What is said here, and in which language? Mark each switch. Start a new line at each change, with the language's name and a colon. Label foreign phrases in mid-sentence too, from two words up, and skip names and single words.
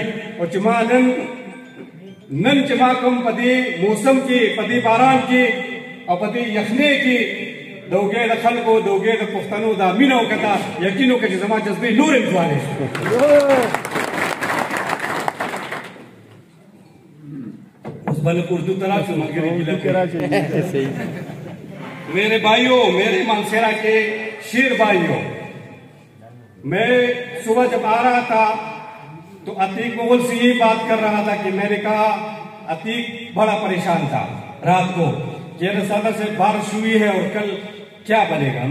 Pashto: او چې ما نن چې ما کوم په دې موسم کې په دې باران کې او په دې یخنۍ کې د وګړي د خلکو د وګړي د پښتنو دا مینه وکړه یقین وکړه چې زما جذبې نور هم ځوانې شو. اوس بل
Urdu: اردو طرح سے ملګری میرے بھائیوں میرے مانسیرا کے شیر بھائیوں میں صبح جب آ رہا تھا تو عتیق مغل سے یہ بات کر رہا تھا کہ میں نے کہا عتیق بڑا پریشان تھا رات کو کہ رسالہ سے بارش ہوئی ہے اور کل کیا بنے گا.